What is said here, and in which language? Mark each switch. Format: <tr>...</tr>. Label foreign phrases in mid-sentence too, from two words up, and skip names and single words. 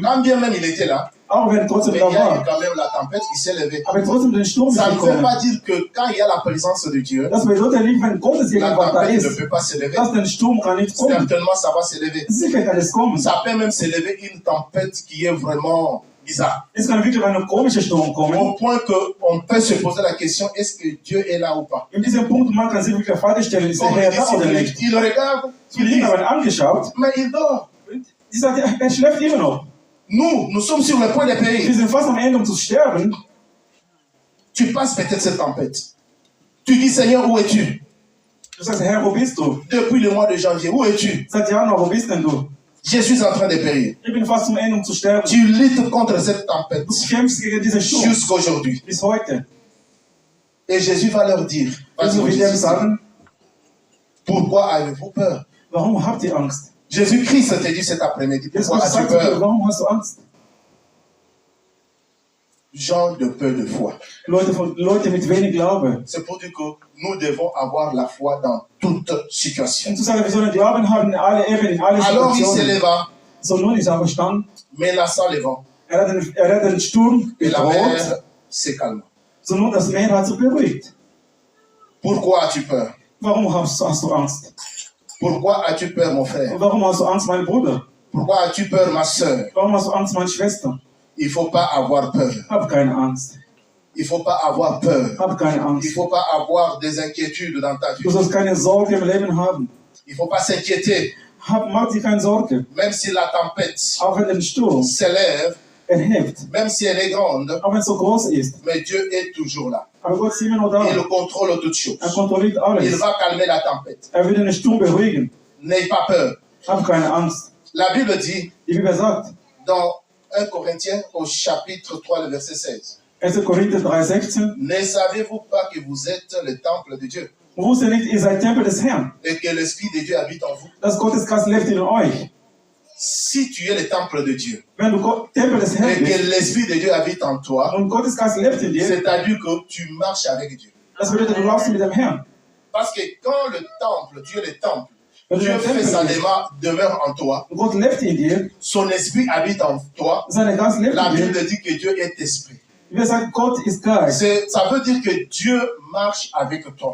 <fr>Quand bien même il était là,</fr> <de>auch wenn trotzdem</de> <fr>mais</fr> <de>da</de> <fr>il y a eu</fr> <de>war.</de> <fr>quand même la tempête qui s'est levée.</fr> <de>Aber trotzdem den Sturm</de> <fr>Ça ne veut</fr> <de>gekommen.</de> <fr>pas dire que quand il y a la présence de Dieu,</fr> <de>Das bedeutet nicht, wenn Gottes</de> <fr>la</fr> <de>Gegenwart da</de> <fr>tempête ne</fr> <de>ist,</de> <fr>peut pas se lever.</fr> <de>dass der Sturm kann nicht kommen.</de> <fr>Certainement, ça va se lever. Sicher kann es kommen. Ça peut même se lever une tempête qui est vraiment bizarre. Es kann wirklich ein komischer Sturm kommen. Au point qu'on peut se poser la question, est-ce que Dieu est là ou pas? In diesem Punkt, man kann sich wirklich die Frage stellen, ist der Comme Herr les da oder disciples, nicht? il regarde, Die Jünger haben angeschaut, mais il dort. die sagt, er schläft immer noch. Nous sommes sur le point de Wir périr. sind fast am Ende, um zu sterben. Tu passes peut-être cette tempête. Tu dis, Seigneur, où es-tu?</fr> <de>Du sagst, Herr, wo bist du?</de> <fr>Depuis le mois de janvier, où es-tu?</fr> <de>Seit Januar, wo bist denn du?</de> <fr>Je suis en train de périr.</fr> <de>Ich bin fast zum Ende, um zu sterben.</de> <fr>Tu luttes contre cette tempête</fr> <de>Du kämpfst gegen diesen Sturm</de> <fr>jusqu'à aujourd'hui.</fr> <de>bis heute.</de> <fr>Et Jésus va leur dire,</fr> <de>Also will er sagen,</de> <fr>pourquoi avez-vous peur?</fr> <de>warum habt ihr Angst?</de> <fr>Jésus-Christ te dit cet après-midi, Jesus pourquoi as-tu</fr> <de>sagt zu dir,</de> <fr>peur?</fr> <de>warum hast du Angst?</de> <fr>Gens de peu de foi.</fr> <de>Leute mit wenig Glaube.</de> <fr>C'est pour dire que nous devons avoir la foi dans toute situation.</fr> <de>Und zu sagen, wir sollen Glauben haben in alle Ebenen, in alle</de> <fr>Alors il</fr> <de>Situationen.</de> <fr>s'éleva,</fr> <de>So nun ist er verstanden.</de> <fr>menaçant le vent,</fr> <de>Er hat den Sturm</de> <fr>et la</fr> <de>bedroht.</de> <fr>mer se calma.</fr> <de>So nun das Meer hat sich beruhigt.</de> <fr>Pourquoi as-tu peur?</fr> <de>Warum hast du Angst?</de> <fr>Pourquoi as-tu peur, mon frère?</fr> <de>Warum hast du Angst, mein Bruder?</de> <fr>Pourquoi as-tu peur, ma soeur?</fr> <de>Warum hast du Angst, meine Schwester?</de> <fr>Il ne faut pas avoir peur.</fr> <de>Hab keine Angst.</de> <fr>Il ne faut pas avoir peur.</fr> <de>Hab keine</de> <fr>Il ne</fr> <de>Angst.</de> <fr>faut pas avoir des inquiétudes dans ta vie.</fr> <de>Du sollst keine Sorge im Leben haben.</de> <fr>Il ne faut pas s'inquiéter.</fr> <de>Mach dir keine Sorge.</de> <fr>Même si la tempête</fr> <de>Auch wenn der Sturm</de> <fr>s'élève,</fr> <de>erhebt,</de> <fr>même si elle est grande,</fr> <de>auch wenn es so groß ist.</de> <fr>mais Dieu est toujours là.</fr> <de>Aber Gott ist immer noch da.</de> <fr>Il contrôle toutes choses.</fr> <de>Er kontrolliert</de> <fr>Il</fr> <de>alles.</de> <fr>va calmer la tempête.</fr> <de>Er will den Sturm beruhigen.</de> <fr>N'aie pas peur.</fr> <de>Hab keine Angst.</de> <fr>La Bible dit</fr> <de>Die Bibel sagt,</de> <fr>dans 1 Corinthiens au chapitre 3, le verset 16,</fr> <de>1. Korinther 3,16,</de> <fr>ne savez-vous pas que vous êtes le temple de Dieu</fr> <de>wusstet ihr nicht, ihr seid Tempel des Herrn,</de> <fr>et que l'Esprit de Dieu habite en vous?</fr> <de>dass Gottes Geist lebt in euch.</de> <fr>Si tu es le temple de Dieu</fr> <de>Wenn du Tempel des Herrn</de> <fr>et que</fr> <de>bist</de> <fr>l'Esprit de Dieu habite en toi,</fr> <de>und Gottes Geist lebt in dir,</de> <fr>c'est-à-dire que tu marches avec Dieu.</fr> <de>das bedeutet, du laufst mit dem Herrn.</de> <fr>Parce que quand le temple, Dieu le temple, Dieu fait sa demeure en toi. Son esprit habite en toi. La Bible dit que Dieu est esprit. Ça veut dire que Dieu marche avec toi.</fr>